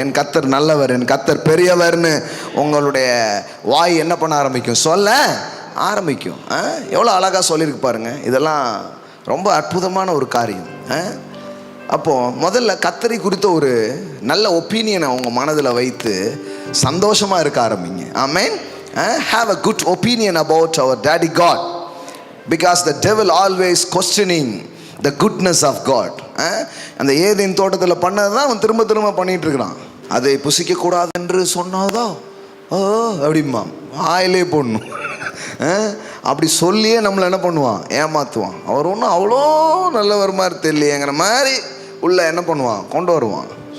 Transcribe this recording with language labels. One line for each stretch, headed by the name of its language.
Tamil: என் கர்த்தர் நல்லவர், என் கர்த்தர் பெரியவர்னு உங்களுடைய வாய் என்ன பண்ண ஆரம்பிக்கும், சொல்ல ஆரம்பிக்கும். எவ்வளோ அழகாக சொல்லியிருக்கு பாருங்கள். இதெல்லாம் ரொம்ப அற்புதமான ஒரு காரியம். அப்போது முதல்ல கர்த்தரை குறித்த ஒரு நல்ல ஒப்பீனியனை உங்கள் மனதில் வைத்து சந்தோஷமாக இருக்க ஆரம்பிங்க. ஆமென்.
English: Have a good opinion about our daddy God, because the devil always questioning the goodness of God.
Tamil: அந்த ஏதேன் தோட்டத்தில் பண்ணது தான் அவன் திரும்ப திரும்ப பண்ணிட்டு இருக்கிறான். அதை புசிக்கக்கூடாது என்று சொன்னாதோ அப்படிமா ஆயிலே போடணும். அப்படி சொல்லியே நம்மளை என்ன பண்ணுவான், ஏமாற்றுவான். அவர் ஒன்றும் அவ்வளோ நல்லவர் மாதிரி தெரியலையேங்கிற மாதிரி உள்ள என்ன பண்ணுவான், கொண்டு வருவான்.